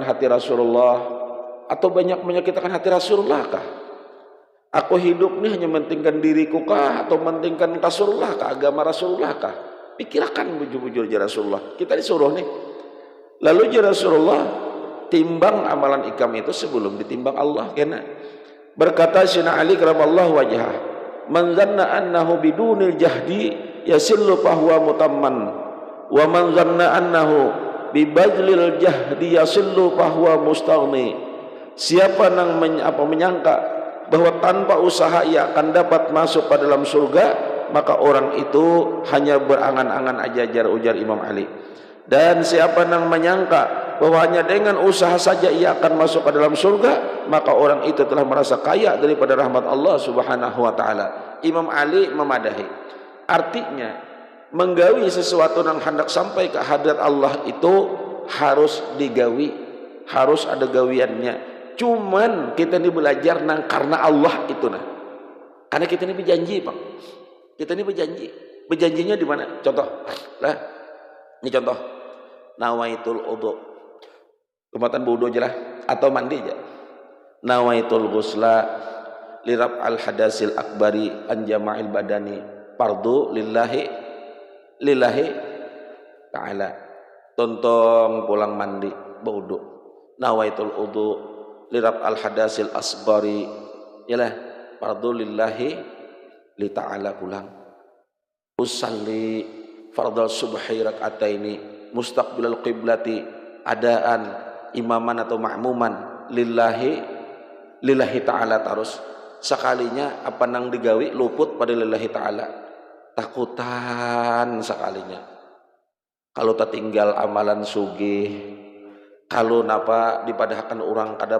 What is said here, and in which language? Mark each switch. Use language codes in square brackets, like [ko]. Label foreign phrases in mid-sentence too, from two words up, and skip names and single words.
[bjn] hati Rasulullah atau banyak menyakitkan hati Rasulullah kah aku hidup nih hanya mementingkan diriku kah atau mementingkan Rasulullah kah agama Rasulullah kah pikirkan bujur-bujur ya Rasulullah kita disuruh nih lalu ya Rasulullah timbang amalan ikam itu sebelum ditimbang Allah kena berkata Sayyidina Ali [ar] كرم الله وجهه من ظن أنه بدون الجهد يصل فهو متمن ومن ظن أنه ببذل الجهد يصل فهو مستغن [bjn] siapa yang menyangka bahwa tanpa usaha ia akan dapat masuk pada dalam surga maka orang itu hanya berangan-angan aja ujar Imam Ali dan siapa yang menyangka bahwa hanya dengan usaha saja ia akan masuk ke dalam surga maka orang itu telah merasa kaya daripada rahmat Allah [ar] سبحانه وتعالى. [bjn] Imam Ali memadahi artinya menggawi sesuatu yang hendak sampai ke hadirat Allah itu harus digawi harus ada gawiannya cuman kita ini belajar nang karena Allah itu nah karena kita ini berjanji Bang kita ini berjanjinya di mana contoh lah ini contoh [ar] نويت الوضوء [bjn] kematan wudu aja lah atau mandi aja [ar] نويت الغسل لرفع الحدث الأكبر عن جميع البدن فرضا لله تعالى [bjn] tontong pulang mandi wudu [ar] نويت الوضوء لرفع الحدث الأصغر yalah فرضا لله لله تعالى pulang أصلي فرض الصبح ركعتين مستقبل القبلة أداء إماما atau مأموما لله تعالى [bjn] terus sekalinya apa nang digawi luput pada [ar] لله تعالى [bjn] takutan sekalinya kalau tertinggal amalan sugih kalau napa dipadahkan orang kada